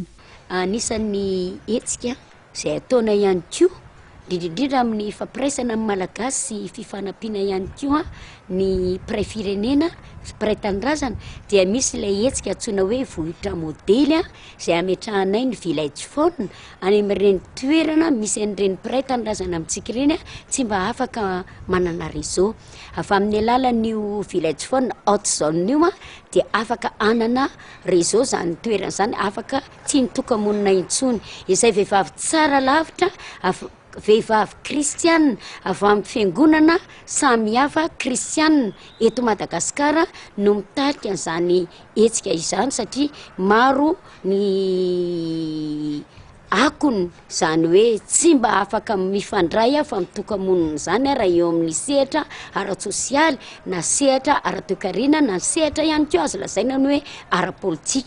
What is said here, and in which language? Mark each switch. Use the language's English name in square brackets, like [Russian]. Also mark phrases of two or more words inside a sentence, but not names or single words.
[Malagasy] Anisan'ny hetsika izay ataona ihany koa indrindra amin'ny fampiraisana amin'ny malagasy sy fifanampiana ihany koa ny pray-firenena pray-tanindrazana dia misy ilay hetsika antsoina hoe vohitra modely izay ametrahanay ny [English] village phone [Malagasy] any amin'ireny toerana misy an'ireny pray-tanindrazana amintsika ireny tsy mba afaka manana réseau. Afa amin'ny alalan'io [English] village phone hot-zone [Malagasy] io dia afaka anana réseau zany toerana zany afaka tsy nitoka-monina intsony. Izay vehivavy tsara lavitra vehivavy kristianina avy amin'ny fiangonana samihafa kristianina eto Madagasikara no mitarika an'izany hetsika izany satria maro ny akony zany hoe tsy mba afaka mifandray fa mitoka-monina zany raha eo amin'ny sehatra ara-tsosialy na sehatra ara-toekarena na sehatra ihany koa azo lazaina ny hoe ara-politika.